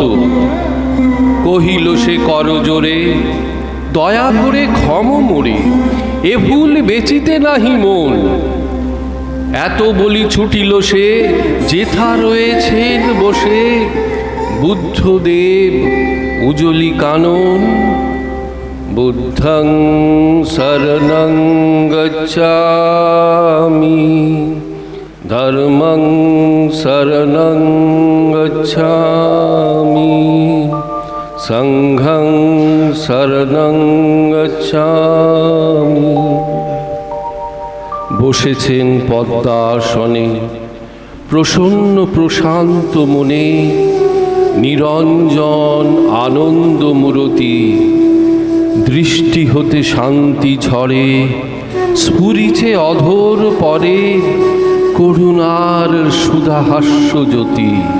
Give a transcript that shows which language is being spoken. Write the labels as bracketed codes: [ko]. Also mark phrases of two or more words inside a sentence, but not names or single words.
[bn] কহিল সে করজোরে, দয়া করে ক্ষম মোরে, এ ভুল বেচিতে নাহি মন। এত বলি ছুটিল সে, যেথা রয়েছেন বসে। বুদ্ধদেব উজলি কানন, [pi] বুদ্ধং শরণং গচ্ছামি, ধর্মং শরণং গচ্ছামি, সংঘং শরণং গচ্ছামি। [bn] বসেছেন পদ্মাসনে, প্রসন্ন প্রশান্ত মনে। নিরঞ্জন আনন্দ মূরতি, দৃষ্টি হতে শান্তি ঝরে। স্ফুরিছে অধর পরে, করুণার সুধাহাস্য জ্যোতি।